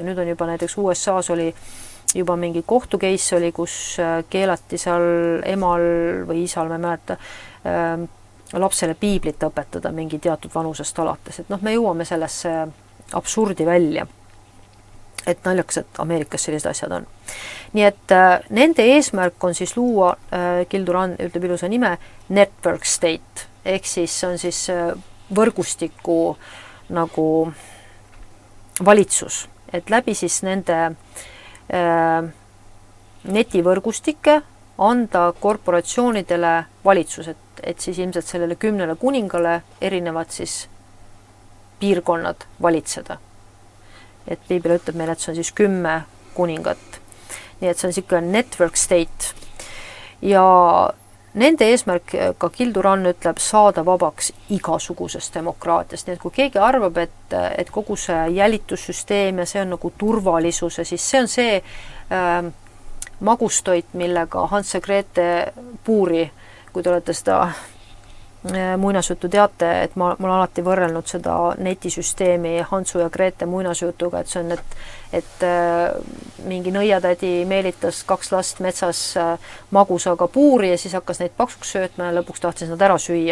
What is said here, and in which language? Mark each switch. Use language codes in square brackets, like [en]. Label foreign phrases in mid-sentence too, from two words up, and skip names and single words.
[et] Nüüd on juba näiteks USA-s oli juba mingi kohtukeis oli, kus keelati seal emal või isal, ma ei mäleta, lapsele piiblit õpetada mingi teatud vanusest alates. Et me jõuame sellesse absurdi välja. Et naljakas, et Ameerikas sellised asjad on. Nii et nende eesmärk on siis luua, Gilles Durand ütleb ilusa nime, [en] network state. [et] Ehk siis see on siis võrgustiku nagu valitsus. Et läbi siis nende netivõrgustike anda korporatsioonidele valitsus, et siis ilmselt sellele 10 kuningale erinevad siis piirkonnad valitseda. Et Piibel ütleb meile, et see on siis 10 kuningat. Nii et see on selline [en] network state. [et] Ja nende eesmärk, ka Gilles Durand ütleb, saada vabaks igasugusest demokraatiast. Nii et kui keegi arvab, et kogu see jälitussüsteem ja see on nagu turvalisuse, siis see on see magustoit, millega Hans ja Grete puuri, kui te olete seda muinasjutu teate, et ma olen alati võrrelnud seda netisüsteemi Hansu ja Grete muinasjutuga, et see on, et mingi nõiatädi meelitas 2 last metsas magusaga puuri ja siis hakkas neid paksuks söötma ja lõpuks tahtis nad ära süüa.